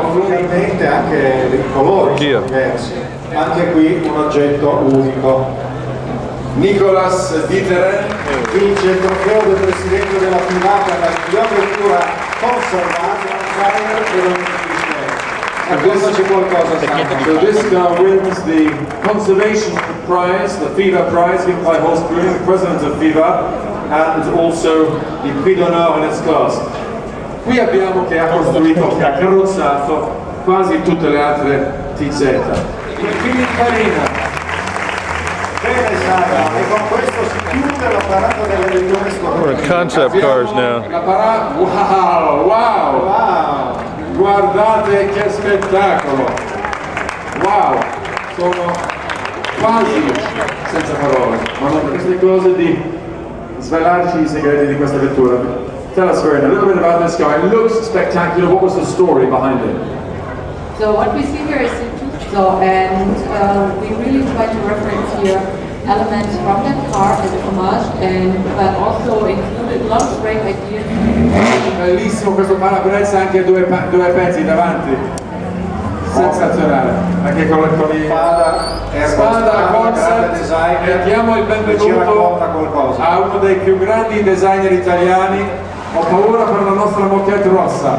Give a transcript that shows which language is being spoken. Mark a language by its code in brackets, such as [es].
[it] probabilmente anche dei colori sono diversi. Anche qui un oggetto unico. Nicolas Dieter vince il trofeo del presidente della FIBA per la miglior vettura conservata, cosa c'è qualcosa. [en] So this guy wins the conservation prize, the FIBA prize given by Horst Grün, the president of FIBA, and also the Prix d'honneur in its class. [it] Qui abbiamo che ha costruito, che ha carrozzato quasi tutte le altre TZ. Il Pininfarnia. Bene, Sara, e con questo si chiude l'apparato delle vetture sportive. [en] We're in concept cars now. Wow! [it] Guardate che spettacolo! Wow! Sono quasi senza parole, ma non queste cose di svelarci i segreti di questa vettura. [en] Tell us, Verena, a little bit about this car. It looks spectacular. What was the story behind it? So what we see here is and we really try to reference here elements from that car as a homage, but also included a lot of great ideas. [it] Bellissimo questo parabrezza, anche due pezzi davanti. Sensazionale, anche con i spada, concept. E diamo il benvenuto a uno dei più grandi designer italiani. Ho paura per la nostra moquette rossa.